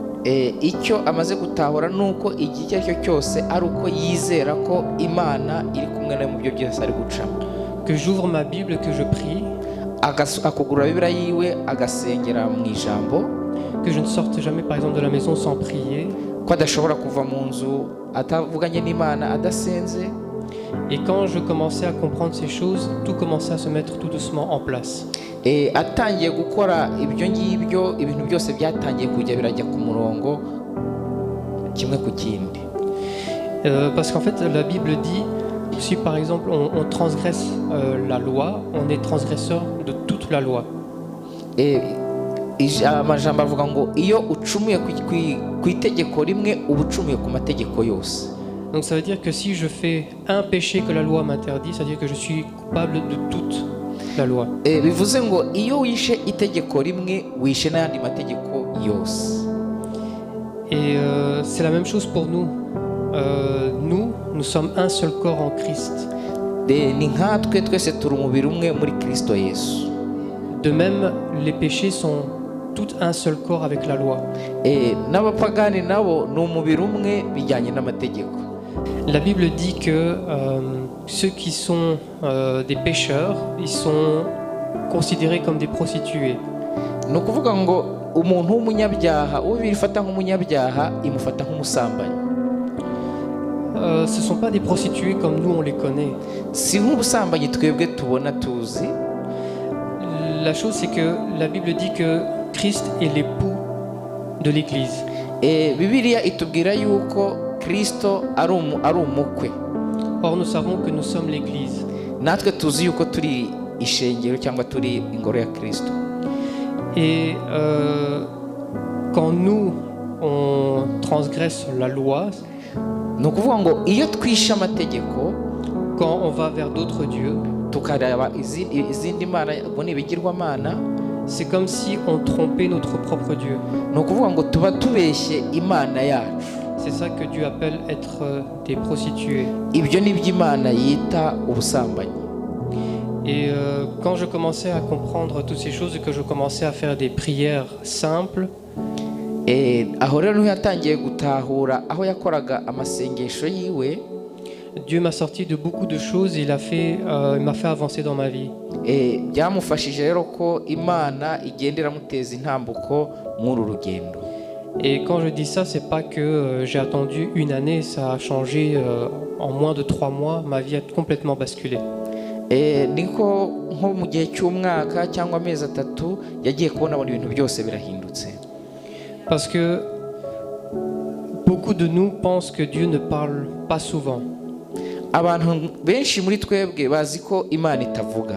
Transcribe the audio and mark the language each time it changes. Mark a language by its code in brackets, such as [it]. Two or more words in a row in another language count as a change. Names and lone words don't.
[rw] Icyo amaze gutahura nuko igihe icyo ari cyo cyose ari uko yizera ko Imana iri kumwe nawe mu byo byose ari gucamo. [fr] Que j'ouvre ma Bible, que je prie, [rw] akugurura Bibiliya yiwe agasengera mu ijambo, [fr] que je ne sorte jamais par exemple de la maison sans prier, [rw] ko adashobora kuva mu nzu atavuganye n'Imana adasenze. [fr] Et quand je commençais à comprendre ces choses, tout commençait à se mettre tout doucement en place. [rw] Atangiye gukora ibyo ngibyo, ibintu byose byatangiye kujya birajya ku murongo kimwe ku kindi. [fr] Parce qu'en fait la Bible dit, si par exemple on transgresse la loi, on est transgresseur de toute la loi. [rw] Amajambo avuga ngo iyo ucumuye ku itegeko rimwe uba ucumuye ku mategeko yose. [fr] Donc ça veut dire que si je fais un péché que la loi m'interdit, ça veut dire que je suis coupable de toute la loi. [rw] Bivuze ngo iyo wishe itegeko rimwe wishe n'ayandi mategeko yose. [fr] Et c'est la même chose pour nous. Nous sommes un seul corps en Christ. [rw] Ni nkatwe twese turi umubiri umwe muri Kristo Yesu. [fr] De même, les péchés sont tout un seul corps avec la loi. [rw] N'abapagani nabo ni umubiri umwe bijyanye n'amategeko. [fr] La Bible dit que ceux qui sont des pécheurs, ils sont considérés comme des prostituées. [rw] Ni ukuvuga ngo umuntu w'umunyabyaha, uwo Bibiliya ifata nk'umunyabyaha imufata nk'umusambanyi. [fr] Ce ne sont pas des prostituées comme nous on les connaît. [rw] Si nk'ubusambanyi twebwe tubona tuzi. [fr] La chose c'est que la Bible dit que Christ est l'époux de l'Église. [rw] Bibiliya itubwira yuko Kristo ari umukwe. [fr] Or nous savons que nous sommes l'Église. [rw] Natwe tuzi yuko turi ishengero cyangwa turi ingoro ya Kristo. [fr] Et quand nous on transgresse la loi, [rw] ni ukuvuga ngo iyo twishe amategeko, [fr] quand on va vers d'autres dieux, [rw] tukareba izindi mana ubone ibigirwamana, [fr] c'est comme si on trompait notre propre Dieu. [rw] Ni ukuvuga ngo tuba tubeshye Imana yacu. [fr] C'est ça que Dieu appelle être des prostituées. [rw] Ibyo ni by'Imana yita ubusambanyi. [fr] Et quand je commençais à comprendre toutes ces choses et que je commençais à faire des prières simples, [rw] aho rero yatangiye gutahura aho yakoraga amasengesho yiwe. [fr] Dieu m'a sorti de beaucoup de choses et il m'a fait avancer dans ma vie. [rw] Byamufashije rero ko Imana igendera muteza intambuko muri rugendo. [fr] Et quand je dis ça, c'est pas que j'ai attendu une année, ça a changé en moins de 3 mois, ma vie a complètement basculé. [rw] Niko nko mu gihe cy'umwaka cyangwa amezi 3 yagiye kubona ibintu byose birahindutse. [fr] Parce que beaucoup de nous pensent que Dieu ne parle pas souvent. [rw] Abantu benshi muri twebwe bazi ko Imana itavuga.